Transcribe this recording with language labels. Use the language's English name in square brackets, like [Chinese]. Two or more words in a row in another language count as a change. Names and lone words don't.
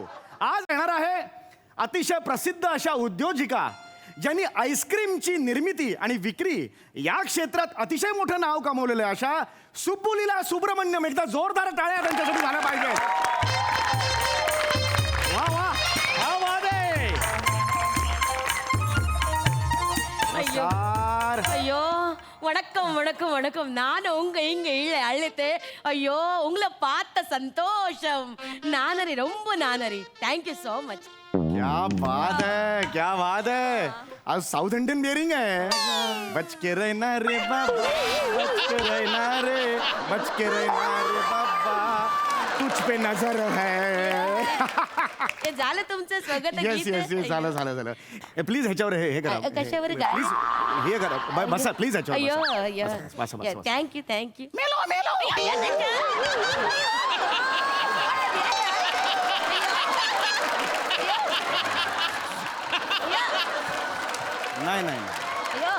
[Marathi] आज येणार आहे अतिशय प्रसिद्ध अशा उद्योजिका, ज्यांनी आईस्क्रीमची निर्मिती आणि विक्री या क्षेत्रात अतिशय मोठं नाव कमवलेलं आहे, अशा सुब्बुलीला सुब्रमण्यम. एकदा जोरदार टाळ्या त्यांच्यासाठी झाल्या पाहिजे. वा वा, वा वा दे. नमस्कार. [Tamil] ஐயோ வணக்கம் வணக்கம் வணக்கம். நான் இங்க அழுத்தேன். ஐயோ உங்களை பார்த்த சந்தோஷம். நானரி, ரொம்ப நானரி. [English] thank you so much. [Hindi] क्या बात है, क्या बात है. आज [English] South Indian bearing [Hindi] है. बच के रहना रे बाबा, बच के रहना रे, बच के रहना रे बाबा. तुझ पे नजर है. [Marathi] हे झालं तुमचं स्वगत [English] yes yes yes [Marathi] झालं झालं झालं. प्लीज ह्याच्यावर हे करा. कशावर गा- प्लीज हे करा. बसा प्लीज ह्याच्यावर अय्यो बसा. अय्यो बसा बसा बसा. [English] thank you thank you [Marathi] नाही नाही नाही.